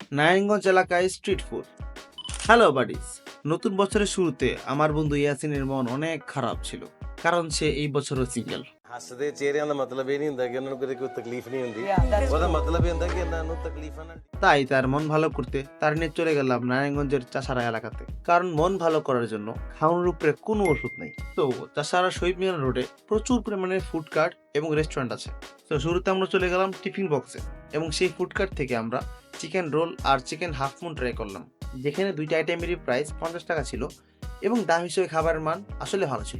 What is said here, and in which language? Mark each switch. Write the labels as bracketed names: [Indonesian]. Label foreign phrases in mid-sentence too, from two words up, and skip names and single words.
[Bangla] নারায়ণগঞ্জ এলাকায় [English] street food. hello buddies, [Bangla] নতুন বছরের শুরুতে আমার বন্ধু ইয়াসিনের মন অনেক খারাপ ছিল, কারণ সে এই বছরও সিঙ্গেল। [Punjabi] ਹੱਸਦੇ ਚਿਹਰਿਆਂ ਦਾ ਮਤਲਬ ਇਹ ਨਹੀਂ ਹੁੰਦਾ ਕਿ ਉਹਨਾਂ ਨੂੰ ਕਦੇ ਕੋਈ ਤਕਲੀਫ ਨਹੀਂ ਹੁੰਦੀ ਉਹਦਾ ਮਤਲਬ ਇਹ ਹੁੰਦਾ ਕਿ ਇਹਨਾਂ ਨੂੰ ਤਕਲੀਫਾਂ ਨਾਲ [Bangla] তাই তার মন ভালো করতে তার নিয়ে চলে গেলাম নারায়ণগঞ্জের চাষারা এলাকাতে, কারণ মন ভালো করার জন্য খাওয়ানোর উপরে কোনো ওষুধ নেই। তো চাষারা শহীদ মিনার রোডে প্রচুর পরিমাণে [English] food cart [Bangla] এবং রেস্টুরেন্ট আছে। তো শুরুতে আমরা চলে গেলাম টিফিন বক্সে, এবং সেই [English] food cart [Bangla] থেকে আমরা [English] chicken roll [Bangla] আর [English] chicken half moon try [Bangla] করলাম, যেখানে দুইটা আইটেমেরই প্রাইস 50 টাকা ছিল এবং দাম হিসেবে খাবারের মান আসলে ভালো ছিল।